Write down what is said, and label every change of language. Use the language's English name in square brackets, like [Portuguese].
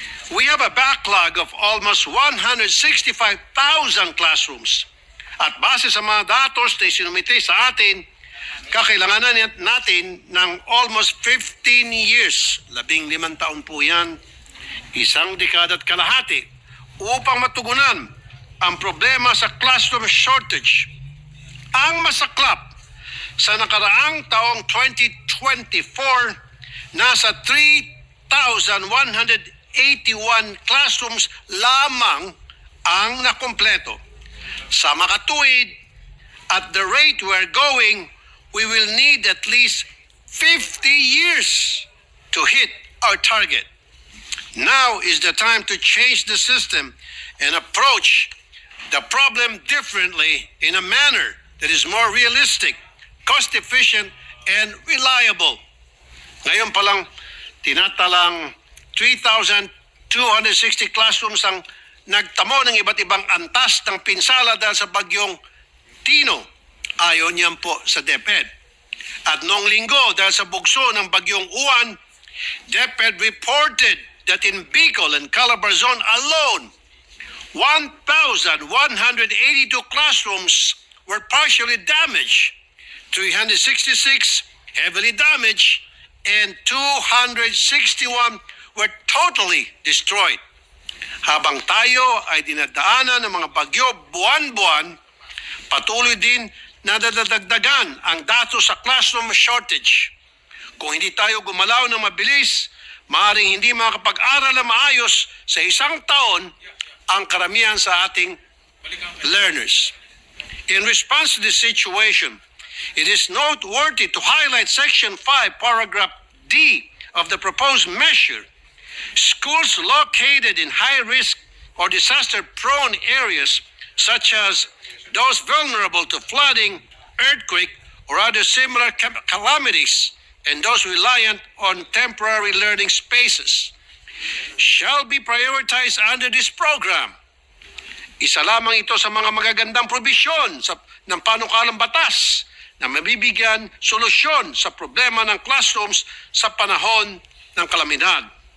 [English] We have a backlog of almost 165,000 classrooms. [Filipino] At base sa mga datos na isinumite sa atin, kakailanganan natin ng [English] almost 15 years, [Filipino] 15 taon po yan, isang dekada at kalahati, upang matugunan ang problema sa classroom shortage. Ang masaklap, sa nakaraang taong 2024, nasa 3,181 classrooms lamang ang nakumpleto. Sa makatuwid, [English] at the rate we're going, we will need at least 50 years to hit our target. Now is the time to change the system and approach the problem differently in a manner that is more realistic, cost-efficient, and reliable. [Filipino] Ngayon pa lang, tinatalang 3,260 classrooms ang nagtamo ng iba't ibang antas ng pinsala dahil sa bagyong Tino. Ayon niyan po sa DepEd. At noong linggo, dahil sa bugso ng bagyong Uwan, [English] DepEd reported that in Bicol and Calabarzon alone, 1,182 classrooms were partially damaged, 366 heavily damaged, and 261 were totally destroyed. [Filipino] Habang tayo ay dinadaanan ng mga bagyo buwan-buwan, patuloy din na nadadagdagan ang datos sa classroom shortage. Kung hindi tayo gumalaw ng mabilis, maaaring hindi makapag-aral na maayos sa isang taon ang karamihan sa ating learners. [English] In response to this situation, it is noteworthy to highlight Section 5, Paragraph D of the proposed measure. Schools located in high-risk or disaster-prone areas, such as those vulnerable to flooding, earthquake, or other similar calamities, and those reliant on temporary learning spaces, shall be prioritized under this program. [Filipino] Isa lamang ito sa mga magagandang probisyon ng panukalang batas na mabibigyan solusyon sa problema ng classrooms sa panahon ng kalamidad.